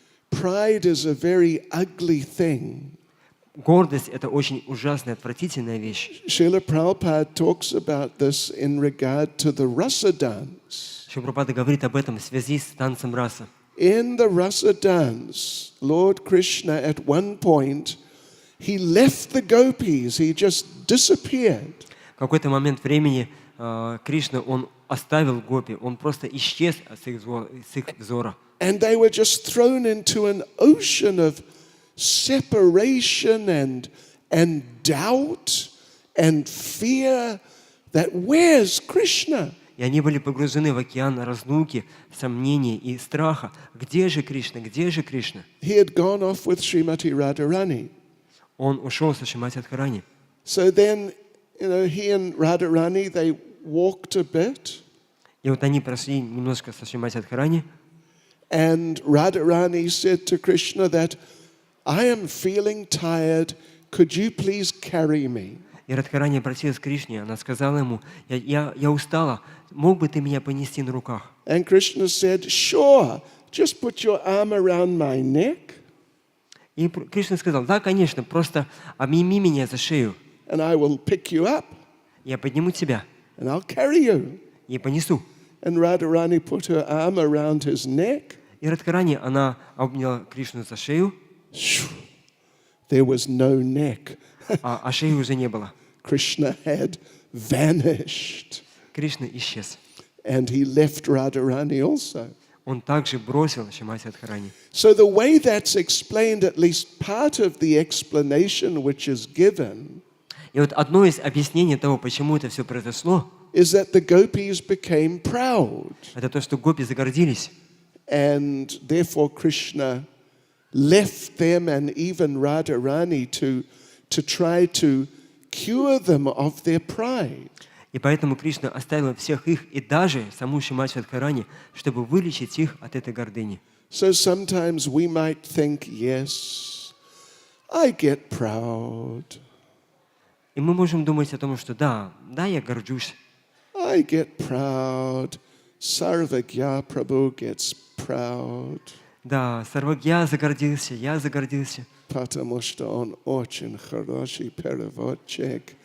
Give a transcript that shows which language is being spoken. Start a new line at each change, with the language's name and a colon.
English: Pride is a very ugly thing.
Russian: Гордость – это очень ужасная, отвратительная вещь.
English: Srila Prabhupada talks about this in regard to the rasa dance.
Russian: Шрила Прабхупада говорит об этом в связи с танцем раса.
English: In the rasa dance, Lord Krishna at one point, he left the gopis, he just disappeared.
Russian: В какой-то момент времени Кришна, он оставил гопи, он просто исчез с их взора.
English: And they were just thrown into an ocean of separation and doubt and fear that where's Krishna?
Russian: И они были погружены в океан разлуки, сомнений и страха. Где же Кришна? Где же Кришна?
English: He had gone off with Srimati Radharani.
Russian: Он ушел со Шримати Радхарани.
English: So then, he and Radharani, they walked a bit.
Russian: И вот они прошли немножко со Шримати Радхарани.
English: And Radharani said to Krishna that, I am feeling tired, could you please carry me?
Russian: И Радхарани обратилась к Кришне, она сказала ему, я устала, мог бы ты меня понести на руках?
English: And Krishna said, sure, just put your arm around my neck.
Russian: И Кришна сказал, да, конечно, просто обними меня за шею.
English: And I will pick you up.
Russian: Я подниму тебя.
English: And I'll carry you.
Russian: И понесу.
English: And Radharani put her arm around his neck.
Russian: И Радхарани, она обняла Кришну за шею.
English: There was no neck.
Russian: А шеи уже не было.
English: Krishna had vanished.
Russian: Кришна исчез.
English: And he left Radharani also.
Russian: Он также бросил Шримати Радхарани.
English: So the way that's explained, at least part of the explanation which is given,
Russian: И вот одно из объяснений того, почему это все произошло,
English: is that the gopis became proud.
Russian: это то, что гопи загордились.
English: And therefore Krishna left them and even Radharani to try to cure them of their pride.
Russian: И поэтому Кришна оставил всех их и даже саму Шримати Радхарани, чтобы вылечить их от этой гордыни.
English: So sometimes we might think, yes, I get proud.
Russian: И мы можем думать о том, что да, я горжусь.
English: I get proud. Sarvagya Prabhu gets proud.
Russian: Да, Сарвагья загордился, я загордился. Потому что он очень хороший переводчик.